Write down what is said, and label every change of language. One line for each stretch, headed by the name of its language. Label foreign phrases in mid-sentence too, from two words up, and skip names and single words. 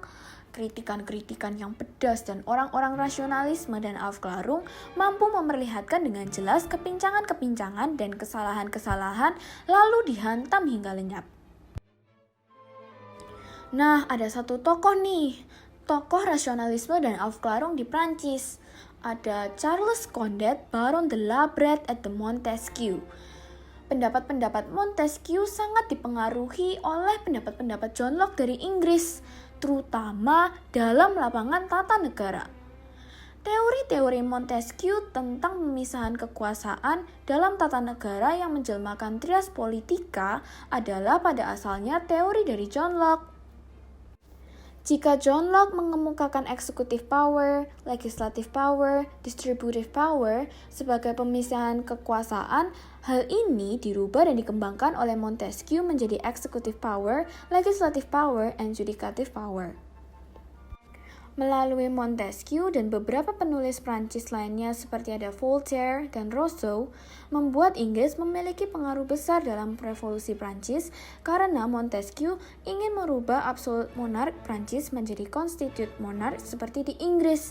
Indonesian: Kritikan-kritikan yang pedas dan orang-orang rasionalisme dan Aufklärung mampu memperlihatkan dengan jelas kepincangan-kepincangan dan kesalahan-kesalahan lalu dihantam hingga lenyap. Nah, ada satu tokoh nih, tokoh rasionalisme dan Aufklärung di Prancis. Ada Charles Condé, Baron de la Brede et de Montesquieu. Pendapat-pendapat Montesquieu sangat dipengaruhi oleh pendapat-pendapat John Locke dari Inggris, terutama dalam lapangan tata negara. Teori-teori Montesquieu tentang pemisahan kekuasaan dalam tata negara yang menjelmakan trias politika adalah pada asalnya teori dari John Locke. Jika John Locke mengemukakan
English: executive power, legislative power, distributive power
Indonesian: sebagai pemisahan kekuasaan, hal ini dirubah dan dikembangkan oleh Montesquieu menjadi
English: executive power, legislative power, and judicative power.
Indonesian: Melalui Montesquieu dan beberapa penulis Prancis lainnya seperti ada Voltaire dan Rousseau, membuat Inggris memiliki pengaruh besar dalam revolusi Prancis karena Montesquieu ingin merubah
English: absolute monarch
Indonesian: Prancis menjadi
English: constituted monarch
Indonesian: seperti di Inggris.